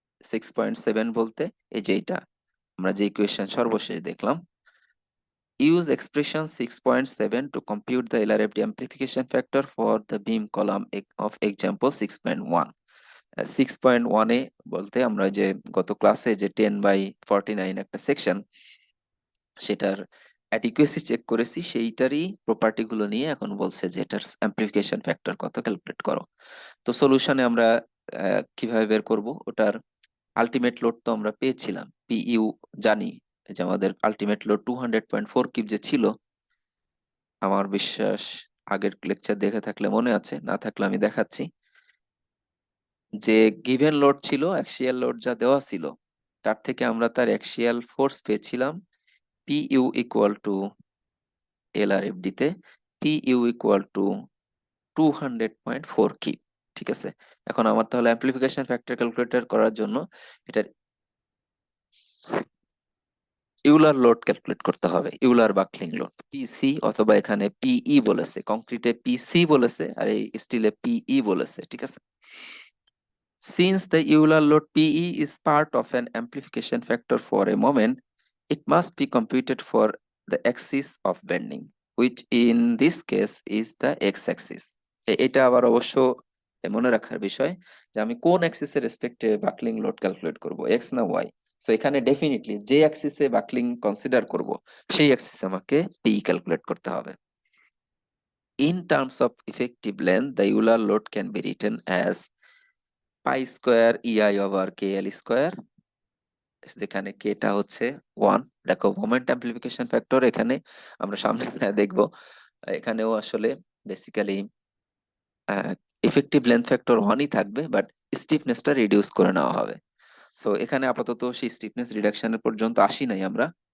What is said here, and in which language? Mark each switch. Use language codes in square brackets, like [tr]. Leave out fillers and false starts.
[bn] 6.7 বলতে এই যে এটা আমরা যে ইকুয়েশন সর্বশেষ দেখলাম, [en] use expression 6.7 to compute the LRFD amplification factor for the beam column of example 6.1। [bn] 6.1 এ বলতে আমরা যে গত ক্লাসে যে 10/49 একটা সেকশন, সেটার অ্যাডিকুয়েসি চেক করেছি, সেইটারই প্রপার্টি গুলো নিয়ে এখন বলছে যে এটার অ্যাম্প্লিফিকেশন ফ্যাক্টর কত ক্যালকুলেট করো। তো সলিউশনে আমরা কিভাবে বের করব, ওটার আলটিমেট লোড তো আমরা পেয়েছিলাম, পিইউ জানি যে আমাদের আলটিমেট লোড 200.4 কিপ যে ছিল। আমার বিশ্বাস আগের লেকচার দেখে থাকলে মনে আছে, না থাকলে আমি দেখাচ্ছি। যে গিভেন লোড ছিল, অ্যাক্সিয়াল লোড যা দেওয়া ছিল, তার থেকে আমরা তার অ্যাক্সিয়াল ফোর্স পেয়েছিলাম পিইউ ইকুয়াল টু এলআরএফডি তে পিইউ ইকুয়াল টু 200.4 কিপ। ঠিক আছে, এখন আমার তাহলে অ্যাম্প্লিফিকেশন ফ্যাক্টর ক্যালকুলেটর করার জন্য এটার ইউলার লোড ক্যালকুলেট করতে হবে, ইউলার বাকলিং লোড পিসি, অথবা এখানে পিই বলেছে, কংক্রিটে পিসি বলেছে আর এই স্টিলে পিই বলেছে। ঠিক আছে, [en] since the Euler load PE is part of an amplification factor for a moment, it must be computed for the axis of bending, which in this case is the x-axis. [bn] এটা আবার অবশ্য মনে রাখার বিষয় যে আমি কোন অ্যাক্সিসের রেসপেক্টে বাকলিং লোড ক্যালকুলেট করব, এক্স না ওয়াই। সো এখানে ডেফিনেটলি যে অ্যাক্সিসে বাকলিং কনসিডার করব সেই অ্যাক্সিসে আমাকে পি ক্যালকুলেট করতে হবে। [en] In terms of effective length, the Euler load can be written as pi square EI over K L square, [bn] যেখানে কে টা হচ্ছে 1। দেখো মোমেন্ট অ্যাম্প্লিফিকেশন ফ্যাক্টর এখানে আমরা সামনে দেখবো, এখানেও আসলে বেসিক্যালি ইফেক্টিভ লেন্থ ফ্যাক্টর 1ই থাকবে, বাট স্টিফনেসটা রিডিউস করে নেওয়া হবে। সো এখানে আপাতত সেই স্টিফনেস রিডাকশনের পর্যন্ত আসি নাই আমরা।